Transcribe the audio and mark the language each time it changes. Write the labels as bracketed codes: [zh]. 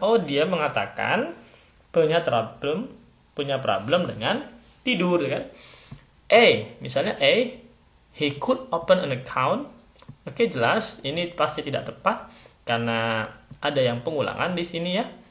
[id] Oh, dia mengatakan punya problem dengan tidur, kan? [en] Misalnya he could open an account. [id] Oke, jelas ini pasti tidak tepat karena ada yang pengulangan di sini ya.